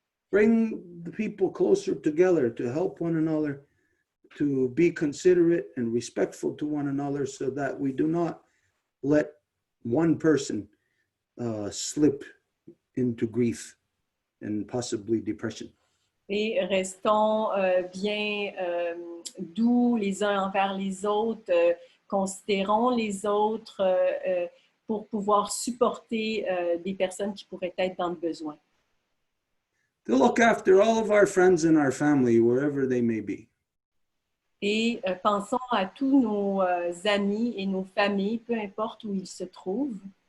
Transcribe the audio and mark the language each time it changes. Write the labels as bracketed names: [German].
[English] Bring the people closer together to help one another, to be considerate and respectful to one another, so that we do not let one person slip into grief and possibly depression. [French] Et restons bien doux les uns envers les autres, considérons les autres pour pouvoir supporter des personnes qui pourraient être dans le besoin. [English] To look after all of our friends and our family, wherever they may be. [French] Et pensons à tous nos amis et nos familles, peu importe où ils se trouvent.